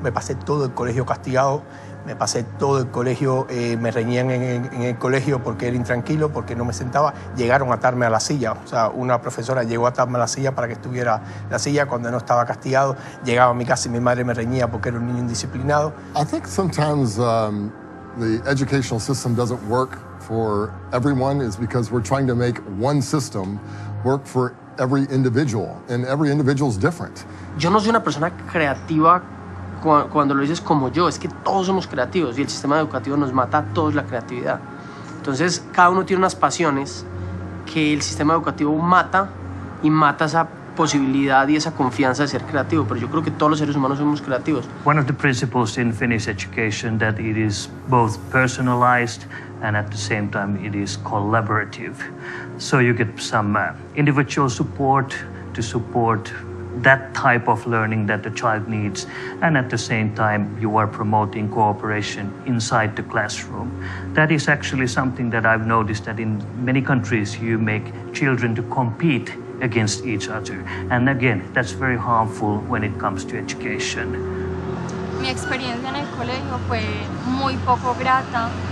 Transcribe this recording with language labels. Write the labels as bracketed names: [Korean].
[Spanish] Me pasé todo el colegio castigado, me pasé todo el colegio, me reñían en el colegio porque era intranquilo, porque no me sentaba. Llegaron a atarme a la silla, o sea, una profesora llegó a atarme a la silla para que estuviera en la silla cuando no estaba castigado. Llegaba a mi casa y mi madre me reñía porque era un niño indisciplinado. [English] I think sometimes the educational system doesn't work for everyone is because we're trying to make one system work for every individual, and every individual is different. [Spanish] Yo no soy una persona creativa cuando lo dices como yo, es que todos somos creativos y el sistema educativo nos mata a todos la creatividad. Entonces, cada uno tiene unas pasiones que el sistema educativo mata y mata esa posibilidad y esa confianza de ser creativo, pero yo creo que todos los seres humanos somos creativos. [English] One of the principles in Finnish education that it is both personalized and at the same time it is collaborative. So you get some individual support to support that type of learning that the child needs, and at the same time you are promoting cooperation inside the classroom. That is actually something that I've noticed that in many countries you make children to compete against each other, and again that's very harmful when it comes to education. [Spanish] Mi experiencia en el colegio fue muy poco grata.